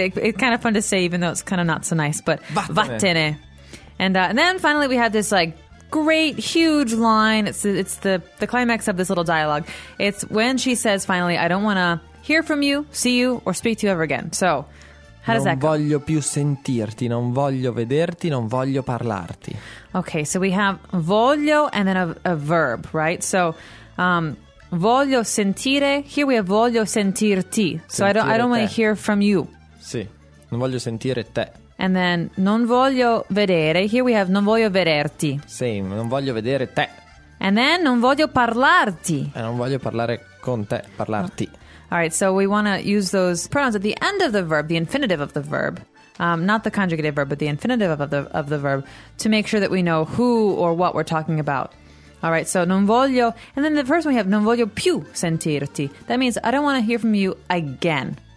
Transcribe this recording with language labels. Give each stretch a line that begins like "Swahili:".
English: It's kind of fun to say, even though it's kind of not so nice, but
Italian: vattene. Vattene.
English: And then finally we have this like great, huge line. It's the climax of this little dialogue. It's when she says finally, I don't want to hear from you, see you, or speak to you ever again. So how does
Italian: non
English: that go?
Italian: Non voglio più sentirti, non voglio vederti, non voglio parlarti.
English: Okay, so we have voglio and then a verb, right?
Italian: So voglio sentire.
English: Here we have
Italian: voglio sentirti.
English: So I don't want to hear from you.
Italian: Sì, non voglio sentire te.
English: And then
Italian: non voglio vedere.
English: Here we have
Italian: non voglio vederti. Same, non voglio vedere te. And then non voglio parlarti. E non voglio parlare con te, parlarti.
English: All right, so we want to use those pronouns at the end of the verb, the infinitive of the verb. Not the conjugative verb, but the infinitive of the verb to make sure that we know who or what we're talking about. All right, so non voglio. And then the first one we have,
Italian: non voglio più sentirti.
English: That means I don't want to hear from you again.